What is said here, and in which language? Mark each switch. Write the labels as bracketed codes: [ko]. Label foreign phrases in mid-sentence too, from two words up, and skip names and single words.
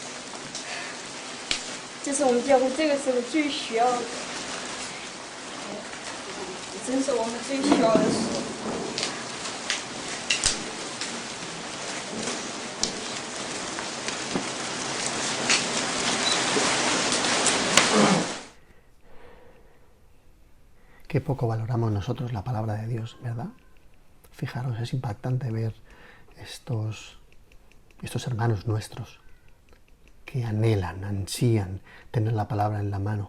[zh] 这是我们教会这个时候最需要的，真是我们最需要的书。 [es] Qué poco valoramos nosotros la palabra de Dios, ¿verdad? Fijaros, es impactante ver estos hermanos nuestros que anhelan, ansían tener la palabra en la mano.